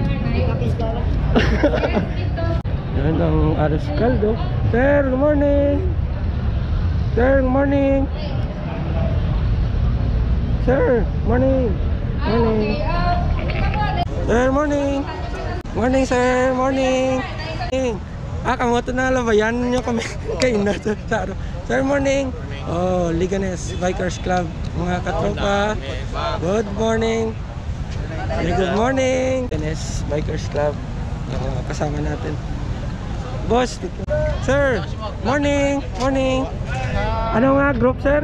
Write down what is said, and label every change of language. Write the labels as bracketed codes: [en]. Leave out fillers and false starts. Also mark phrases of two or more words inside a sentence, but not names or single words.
[tl] Yan ang Aras Caldo. [en] Sir, good morning. Sir, good morning. Sir, morning. Sir, morning. Morning, sir. Morning. [tl] Kamu ito na labayan nyo kami. Kayo na ito. Sir, [en] morning. Oh, Liganes Bikers Club. [tl] Mga katropa. [en] Good morning. Good morning. [tl] Liganes Bikers Club. Kasama natin. Boss. [en] Sir, morning. [hil] Ano nga [en] group, sir?